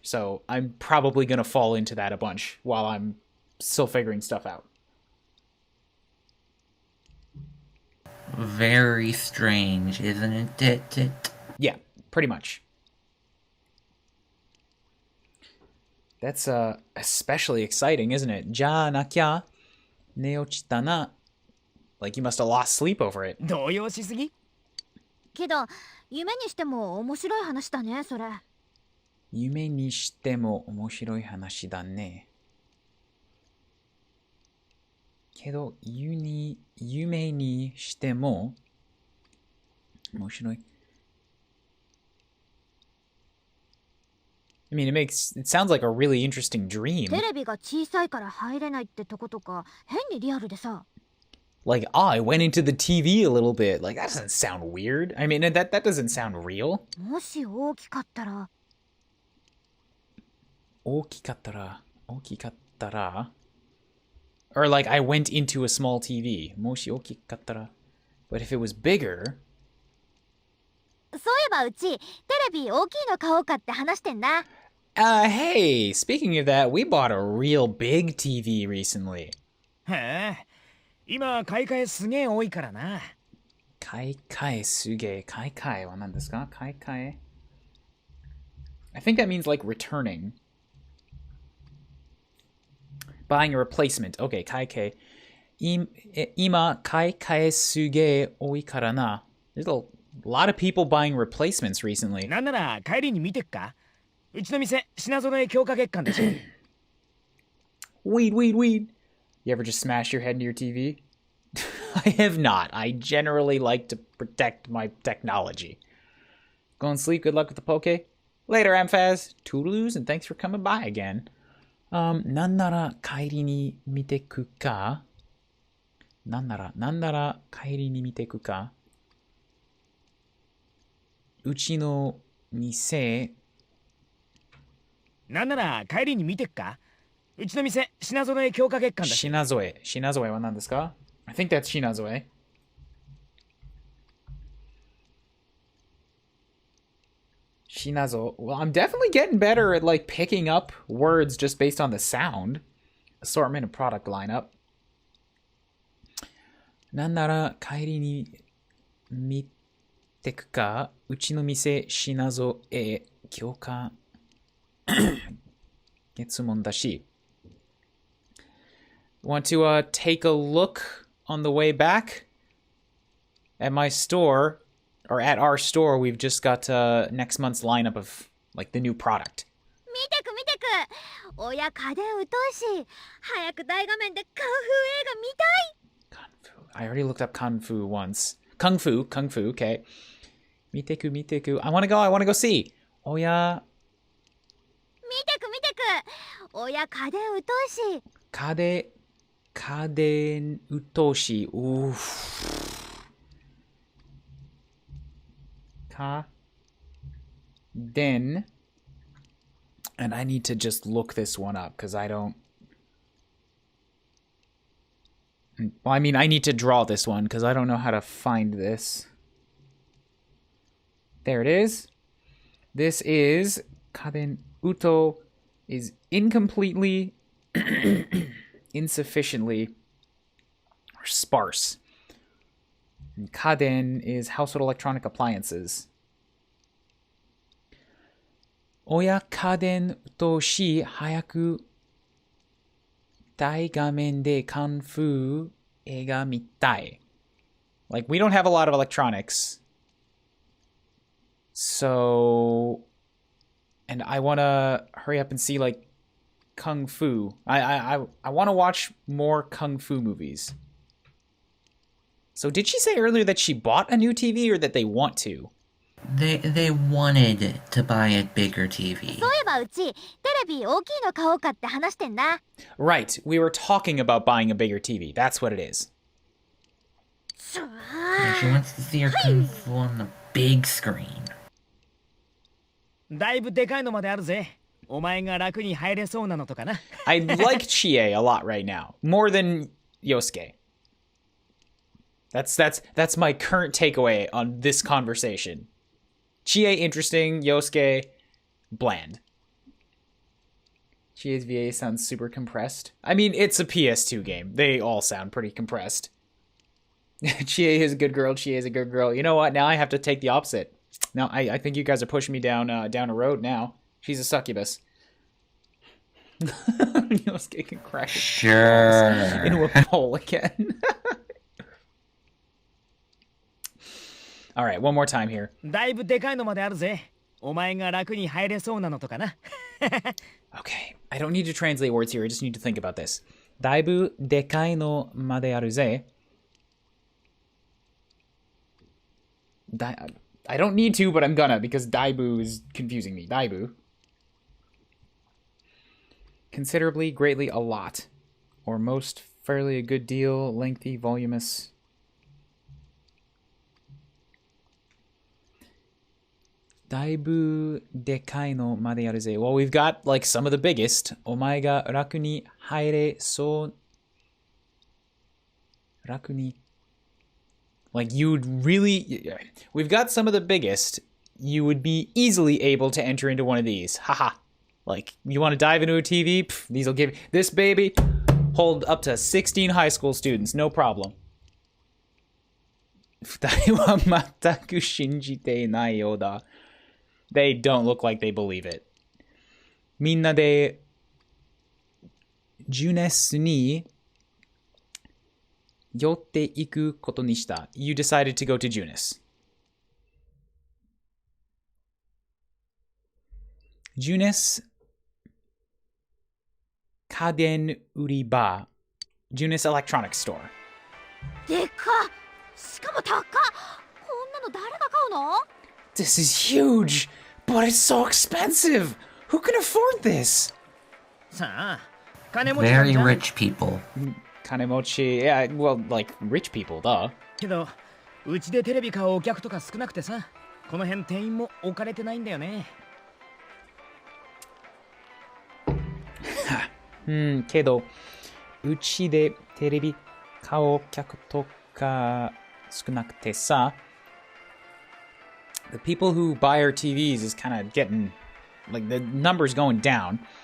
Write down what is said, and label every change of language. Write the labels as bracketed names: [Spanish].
[English] So I'm probably going to fall into that a bunch while I'm still figuring stuff out. Very strange, isn't it? Yeah, pretty much. That's especially exciting, isn't it? [Japanese] じゃなきゃ寝落ちたな. [English] Like you must have lost sleep over it. [Japanese] 動揺しすぎけど夢にしても面白い話だねそれ。夢にしても面白い話だね。けど、夢にしても面白い。 [English] I mean, it sounds like a really interesting dream. [Japanese] テレビが小さいから入れないってとことか変にリアルでさ。 [English] Like, I went into the TV a little bit. Like, that doesn't sound weird. I mean, that doesn't sound real. [Japanese] もし大きかったら。大きかったら [English] Or like, I went into a small TV. [Japanese] もし大きかったら [English] But if it was bigger... [Japanese] そういえばうちテレビ大きいの買おうかって話してんだ。 [English] Hey, speaking of that, we bought a real big TV recently. [Japanese] へえ、今買い替えすげえ多いからな。買い替えすげえ。買い替えは何ですか？ [English] 買い替え I think that means like returning. Buying a replacement. Okay, 買い替え。 [Japanese] 今、買い替えすげえ多いからな。 [English] There's a lot of people buying replacements recently. [Japanese] なんなら帰りに見てっか？うちの店、品揃え強化月間でしょ。 [English] Weed. You ever just smash your head into your TV? I have not. I generally like to protect my technology. Go and sleep. Good luck with the poke. Later, Amphaz. Toodaloos, and thanks for coming by again. [Japanese] なんなら帰りに見てくか？なんなら帰りに見てくか？うちの店。なんなら帰りに見てっか？うちの店、品揃え強化月間だし。品添えは何ですか？ [English] I think that's 品添え。 Well, I'm definitely getting better at like picking up words just based on the sound. Assortment and product lineup. [Japanese] なんなら帰りに見てくか？うちの店、品添え強化月問だし。 [English] Want to take a look on the way back at my store, or at our store? We've just got next month's lineup of like the new product. [Japanese] 見てく。親家電疎いし、早く大画面でカンフー映画見たい。 [English] Kung Fu. I already looked up Kung Fu once. Kung Fu, okay. [Japanese] 見てく。 [English] I wanna go see. 親。 [Japanese] 見てく。親家電疎いし。家電疎し。 [English] Oof. 家電 And I need to just look this one up because I don't. Well, I mean, I need to draw this one because I don't know how to find this. There it is. This is Kaden Uto is incompletely, insufficiently, or sparse. And Kaden is household electronic appliances. [Japanese] 親家電とし早く大画面でカンフー映画見たい。 [English] Like, we don't have a lot of electronics. So, and I want to hurry up and see, like, Kung Fu. I want to watch more Kung Fu movies. So did she say earlier that she bought a new TV or that they want to? They wanted to buy a bigger TV. [Japanese] そういえばうちテレビ大きいの買おうかって話してんだ。 [English] Right, we were talking about buying a bigger TV. That's what it is. She wants to see her Kung Fu on the big screen. [Japanese] だいぶでかいのまであるぜ。お前が楽に入れそうなのとかな。 [English] I like Chie a lot right now. More than Yosuke. That's my current takeaway on this conversation. Chie interesting, Yosuke bland. Chie's VA sounds super compressed. I mean, it's a PS2 game. They all sound pretty compressed. Chie is a good girl. Chie is a good girl. You know what? Now I have to take the opposite. Now I think you guys are pushing me down a road now. She's a succubus. Yosuke can crack Sure. into a pole again. All right, one more time here. [Japanese] だいぶでかいのまであるぜ。お前が楽に入れそうなのとかな。 [English] Okay, I don't need to translate words here. I just need to think about this. [Japanese] だいぶでかいのまであるぜ。 [English] I don't need to, but I'm gonna, because daibu is confusing me. Daibu. Considerably, greatly, a lot. Or most, fairly, a good deal, lengthy, voluminous. [Japanese] Daibu dekai no made yaru ze. [English] Well, we've got, like, some of the biggest. [Japanese] Omae ga raku ni haire so... [English] Raku ni... Like, you'd really... We've got some of the biggest. You would be easily able to enter into one of these. Haha. Like, you want to dive into a TV? Pff, these will give... This baby, hold up to 16 high school students. No problem. [Japanese] 二人は全く信じていないようだ. [English] They don't look like they believe it. [Japanese] みんなで、ジュネスに、寄っていくことにした. [English] You decided to go to Junis. Junis 家電売り場 Junis Electronics Store. [Japanese] でかっ、しかも高っ。こんなの誰が買うの？ [English] This is huge, but it's so expensive. Who can afford this? [Japanese] さあ、金持ちなん [English] Very [Japanese] じゃん。 [English] rich people. Kanemochi, yeah, well, like rich people, duh. [Japanese] けど、うちでテレビ買うお客とか少なくてさ、この辺店員も置かれてないんだよね。けど、うちでテレビ買う客とか少なくてさ、 [English] the people who buy our TVs is kind of getting, like, the numbers going down.